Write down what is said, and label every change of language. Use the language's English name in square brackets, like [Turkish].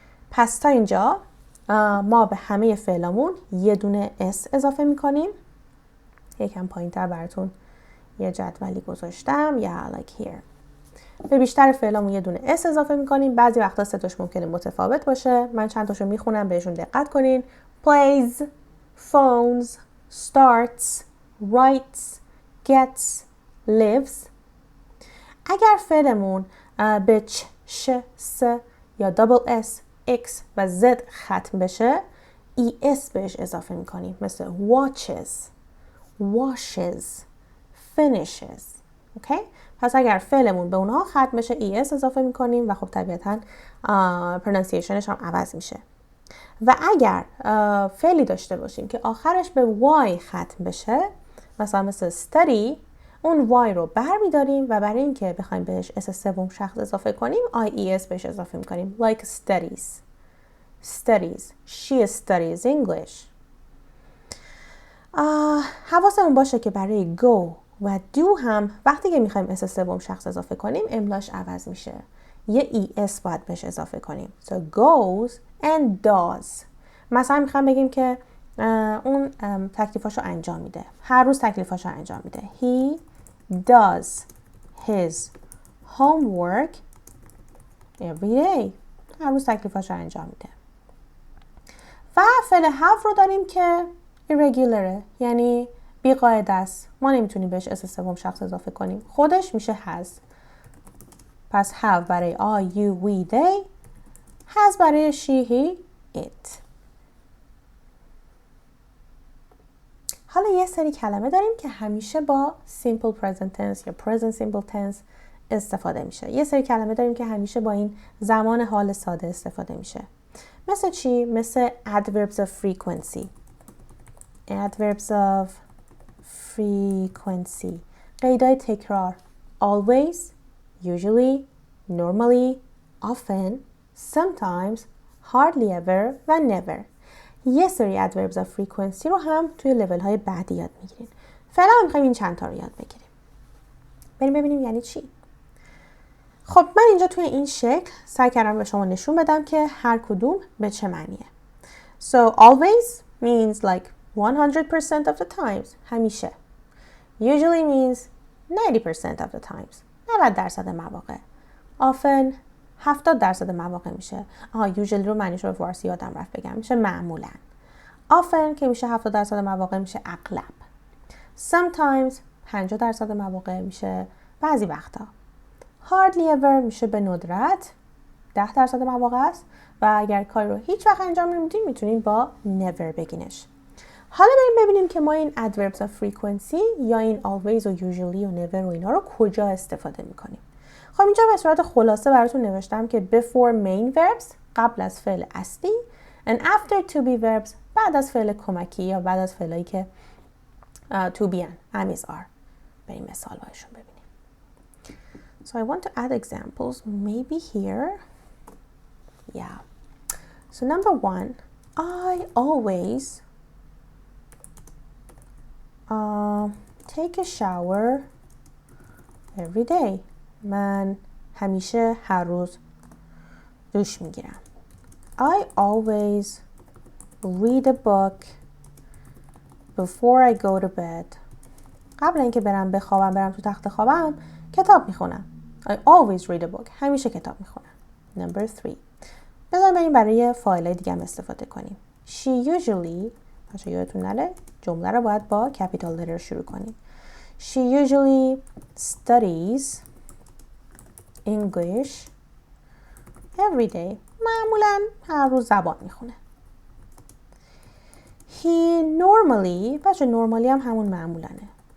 [Persian] پس تا اینجا ما به همه فعلامون یه دونه اس اضافه میکنیم. یکم پایین‌تر براتون یه جدولی گذاشتم. [English] like here. [Persian] به بیشتر فعلامون یه دونه اس اضافه میکنیم. بعضی وقتا صداش ممکنه متفاوت باشه. من چند تاشو میخونم بهشون دقت کنین. [English] plays, phones, starts, writes, gets, lives. [Persian] اگر فعلمون به چ، ش، س یا دابل اس، اکس و زد ختم بشه ای اس بهش اضافه میکنیم. [English] مثل watches, washes, finishes. [Persian] اوکی؟ پس اگر فعلمون به اونها ختم بشه ای اس اضافه میکنیم و خب طبیعتاً پرونانسیشنش هم عوض میشه. و اگر فعلی داشته باشیم که آخرش به وای ختم بشه، مثلا مثل study، اون وای رو برمیداریم و برای اینکه بخوایم بهش اس سوم شخص اضافه کنیم IES بهش اضافه میکنیم. [English] like studies. She studies English. [Persian] حواسمون باشه که برای go و do هم وقتی که میخوایم اس سوم شخص اضافه کنیم املاش عوض میشه. یه ES باید بهش اضافه کنیم. [English] So goes and does. [Persian] مثلا میخوایم بگیم که اون تکلیفاشو انجام میده. هر روز تکلیفاشو انجام میده. [English] He does his homework every day. [Persian] هر روز تکلیفاشو انجام میده. و فعل have رو داریم که irregular، یعنی بی‌قاعده است. ما نمیتونیم بهش اس سوم شخص اضافه کنیم. خودش میشه has. پس have برای I, you, we, they. has برای she, he, it. حالا یه سری کلمه داریم که همیشه با simple present tense یا present simple tense استفاده میشه. یه سری کلمه داریم که همیشه با این زمان حال ساده استفاده میشه. مثل چی؟ مثل adverbs of frequency. [English] adverbs of frequency. قیدای تکرار. always, usually, normally, often, sometimes, hardly ever و never. [Persian] یه سری adverbs of frequency رو هم توی لیول های بعدی یاد میگیرین. فعلا میخوایم این چند تا رو یاد بگیریم. بریم ببینیم یعنی چی. خب من اینجا توی این شکل سعی کردم به شما نشون بدم که هر کدوم به چه معنیه. [English] So always means like 100% of the times. [Persian] همیشه. [English] Usually means 90% of the times. [Persian] 90% مواقع. Often 70% مواقع میشه. usually رو معنیش رو به فارسی یادم رفت بگم. میشه معمولاً. often که میشه 70% مواقع میشه اغلب. sometimes 50% مواقع میشه بعضی وقتا. hardly ever میشه به ندرت 10% مواقع است و اگر کاری رو هیچ وقت انجام نمیدین میتونین با never بگینش. حالا بریم ببینیم که ما این adverbs of frequency یا این always و usually و never و اینا رو کجا استفاده میکنیم. خب اینجا به صورت خلاصه براتون نوشتم که [English] before main verbs [Persian] قبل از فعل اصلی [English] and after to be verbs [Persian] بعد از فعل کمکی یا بعد از فعلایی که to be and is are. بریم مثال هایشون ببینیم. [English] So I want to add examples maybe here. Yeah. So number one, I always take a shower every day. [Persian] من همیشه هر روز دوش میگیرم. [English] I always read a book before I go to bed. [Persian] قبل اینکه برم تو تخت خوابم کتاب میخونم. [English] I always read a book. [Persian] همیشه کتاب میخونم. [English] Number 3. [Persian] بذاریم بریم برای فایل‌های دیگه هم استفاده کنیم. She usually باشه یادتون نره جمله رو باید با capital letter شروع کنیم. [English] She usually studies English every day. [Persian] معمولاً هر روز زبان میخونه. He normally باشه normally هم همون معمولانه.